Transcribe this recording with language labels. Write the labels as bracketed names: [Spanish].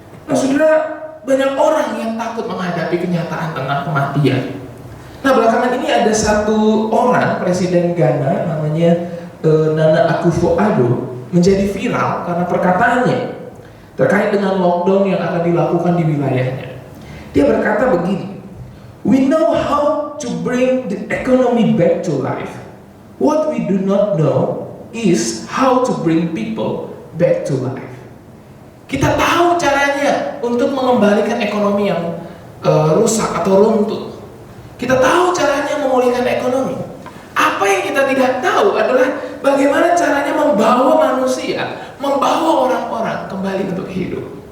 [Indonesian] Nah saudara, banyak orang yang takut menghadapi kenyataan tentang kematian. Nah belakangan ini ada satu orang, Presiden Ghana namanya Nana Akufo-Addo, menjadi viral karena perkataannya terkait dengan lockdown yang akan dilakukan di wilayahnya. Dia berkata begini, [English] "We know how to bring the economy back to life. What we do not know is how to bring people back to life." [Indonesian] Kita tahu caranya untuk mengembalikan ekonomi yang rusak atau runtuh. Kita tahu caranya memulihkan ekonomi. Apa yang kita tidak tahu adalah bagaimana caranya membawa manusia, membawa orang-orang kembali untuk hidup.